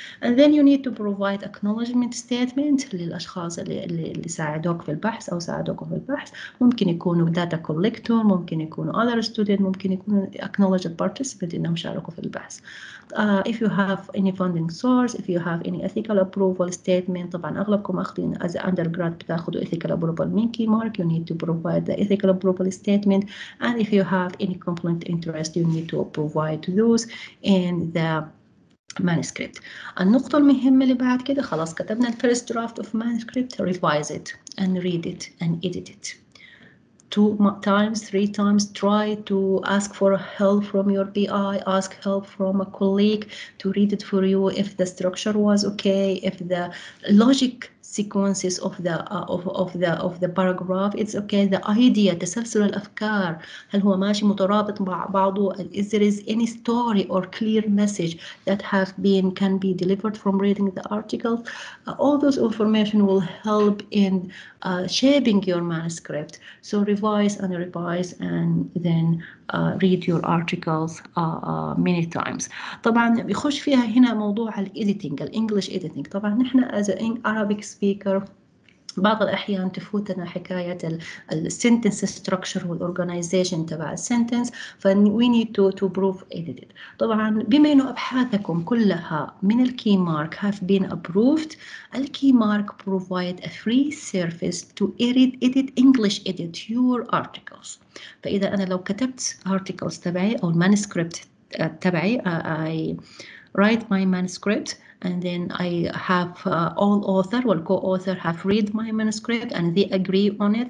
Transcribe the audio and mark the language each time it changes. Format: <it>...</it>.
<en>And then you need to provide acknowledgement statement</en> <ar>للأشخاص اللي ساعدوك في البحث</ar> <en>أو ساعدوكم في البحث.</en> <ar>ممكن يكونوا data collector، ممكن يكونوا</ar> <en>other student،</en> <ar>ممكن يكونوا</ar> <en>acknowledged participant</en> <ar>إنهم شاركوا في البحث.</ar> <en>If you have any funding source, if you have any ethical approval statement.</en> <ar>طبعا أغلبكم أخذين</ar> <en>as undergrad</en> <ar>بتاخذوا</ar> <en>ethical approval من Keymark. You need to provide the ethical approval statement. And if you have any conflict interest, you need to provide those in the manuscript.</en> <ar>النقطة المهمة اللي بعد كده خلاص كتبنا</ar> <en>first draft of manuscript. Revise it and read it and edit it. 2 times, 3 times. Try to ask for help from your PI, ask help from a colleague to read it for you if the structure was okay, if the logic sequences of the paragraph it's okay, the idea</en> <ar>تسلسل الأفكار هل هو ماشي مترابط مع بعضه,</ar> <en>is there is any story or clear message that can be delivered from reading the article. All those information will help in shaping your manuscript. So revise and revise and then read your articles many times.</en> <ar>طبعا بيخش فيها هنا موضوع الإيديتنج، الإنجليش إيديتنج. طبعا نحن as an Arabic speaker بعض الأحيان تفوتنا حكاية السنتنس ستراكشر والأورجنايزيشن تبع السنتنس،</ar> <en>we need to prove edited.</en> <ar>طبعا بما إنه أبحاثكم كلها من الكي مارك</ar> <en>have been approved، الكي مارك provide a free service to edit English edit your articles.</en> <ar>فإذا أنا لو كتبت</ar> <en>articles تبعي أو manuscript تبعي I write my manuscript and then I have all author or co-author have read my manuscript and they agree on it.</en>